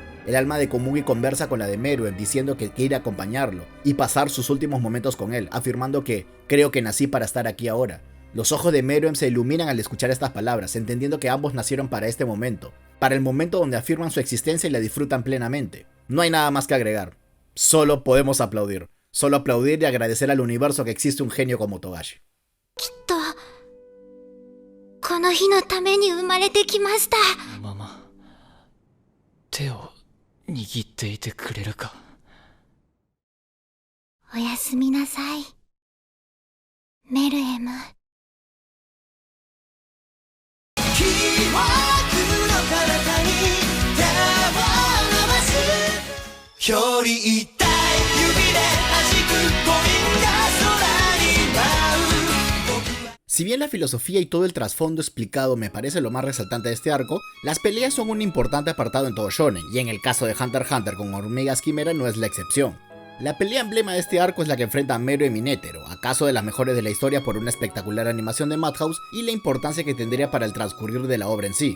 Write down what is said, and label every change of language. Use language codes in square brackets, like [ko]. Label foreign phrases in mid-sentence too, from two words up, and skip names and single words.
[es] El alma de Komugi conversa con la de Meruem, diciendo que quiere acompañarlo y pasar sus últimos momentos con él, afirmando que creo que nací para estar aquí ahora. Los ojos de Meruem se iluminan al escuchar estas palabras, entendiendo que ambos nacieron para este momento, para el momento donde afirman su existencia y la disfrutan plenamente. No hay nada más que agregar. Solo podemos aplaudir. Solo aplaudir y agradecer al universo que existe un genio como Togashi. [ja] この日のために生まれてきました。ママ、手を握っていてくれるか。おやすみなさい、メルエム。より痛い指で弾くポインが空に舞う。 [es] Si bien la filosofía y todo el trasfondo explicado me parece lo más resaltante de este arco, las peleas son un importante apartado en todo shonen, y en el caso de Hunter x Hunter con hormigas quimera no es la excepción. La pelea emblema de este arco es la que enfrenta a Meruem y Netero, acaso de las mejores de la historia por una espectacular animación de Madhouse y la importancia que tendría para el transcurrir de la obra en sí.